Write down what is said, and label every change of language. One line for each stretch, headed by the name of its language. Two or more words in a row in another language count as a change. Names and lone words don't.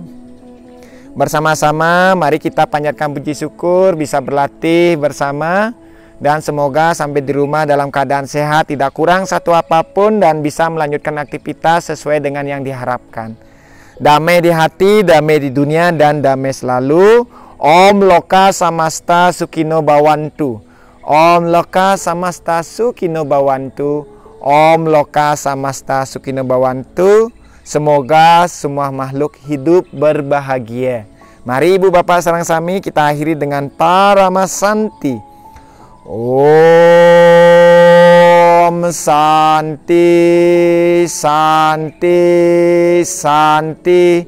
Indonesian: Bersama-sama mari kita panjatkan puji syukur bisa berlatih bersama. Dan semoga sampai di rumah dalam keadaan sehat, tidak kurang satu apapun, dan bisa melanjutkan aktivitas sesuai dengan yang diharapkan. Damai di hati, damai di dunia, dan damai selalu.
Sanskrit: Om Loka Samasta Sukino Bawantu. Om Loka Samasta Sukino Bawantu. Om Loka Samasta Sukino Bawantu.
Indonesian: Semoga semua makhluk hidup berbahagia. Mari ibu bapak
Javanese: sareng sami
Indonesian: kita akhiri dengan Paramasanti.
Sanskrit: Om Santi Santi Santi.